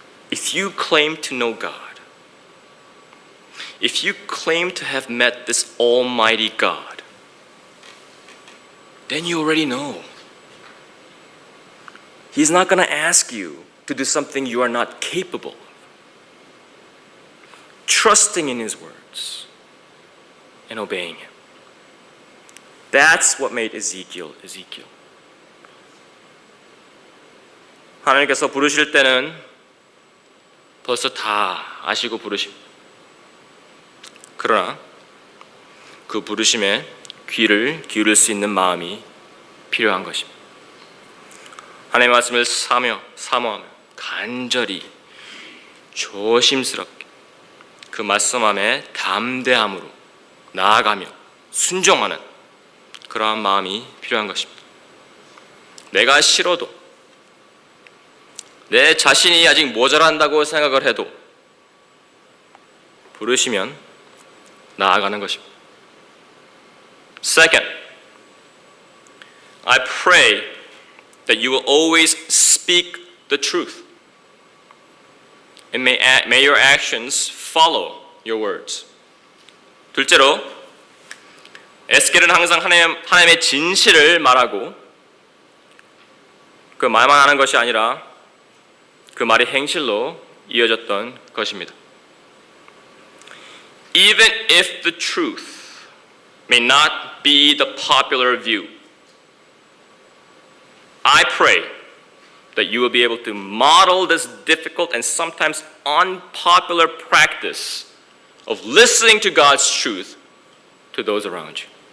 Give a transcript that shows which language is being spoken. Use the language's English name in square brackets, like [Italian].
[English] If you claim to know God, if you claim to have met this Almighty God, then you already know. He's not going to ask you to do something you are not capable of. Trusting in His words and obeying Him. That's what made Ezekiel. [Korean] 하나님께서 부르실 때는 벌써 다 아시고 부르십니다. 그러나 그 부르심에 귀를 기울일 수 있는 마음이 필요한 것입니다. 하나님의 말씀을 사모하며 간절히 조심스럽게 그 말씀 안에 담대함으로 나아가며 순종하는 그러한 마음이 필요한 것입니다. 내가 싫어도 내 자신이 아직 모자란다고 생각을 해도 부르시면 나아가는 것입니다. [English] Second, I pray that you will always speak the truth. And may your actions follow your words. [Korean] 둘째로, 에스겔은 항상 하나님의 진실을 말하고 그 말만 하는 것이 아니라 그 말이 행실로 이어졌던 것입니다. [English] Even if the truth may not be the popular view, I pray that you will be able to model this difficult and sometimes unpopular practice of listening to God's truth to those around you.